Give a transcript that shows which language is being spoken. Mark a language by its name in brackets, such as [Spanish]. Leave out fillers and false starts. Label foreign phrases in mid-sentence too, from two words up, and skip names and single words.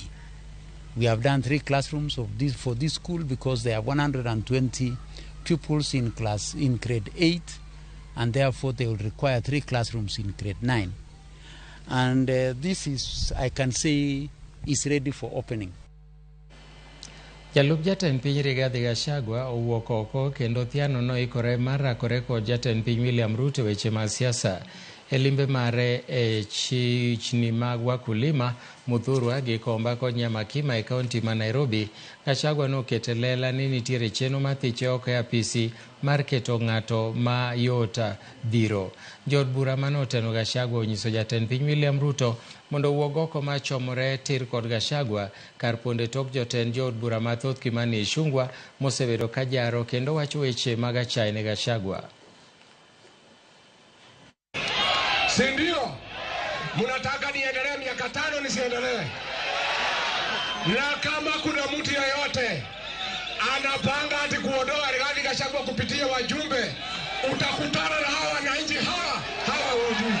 [English] We have done 3 classrooms for this school because there are 120 pupils in grade 8, and therefore they will require 3 classrooms in grade 9. And this is, I can say, is ready for opening. [Luo (Kenya and Tanzania)] Jalup jatend piny Rigathi Gachagua owuok oko kendo thiano noikore mar rakore kod jatend piny William Ruto weche mag siasa e limbe mare e chichni mag wakulima Muthurwa gi Komba kod Nyamakima e kaunti ma Nairobi. Gachagua nokete lela ni nitiere chenro mathiche oko e apisi mar keto ng'ato ma yota dhiro. Jod bura manoteno Gachagua onyiso jatend piny William Ruto mondo wuog oko ma chomore tir kod Gachagua kar ponde tok jotend jod bura mathoth Kimani Ichung'wah mosebedo ka jaro kendo wacho weche mag achaya ne Gachagua. [Swahili] Sindio, munataka niendelee miaka 5 nisiendelee? Na kama kuna mtu yeyote anapanga ati kuondoa Rigathi Gachagua kupitia wajumbe, utakutana na hawa wananchi hawa wajumbe.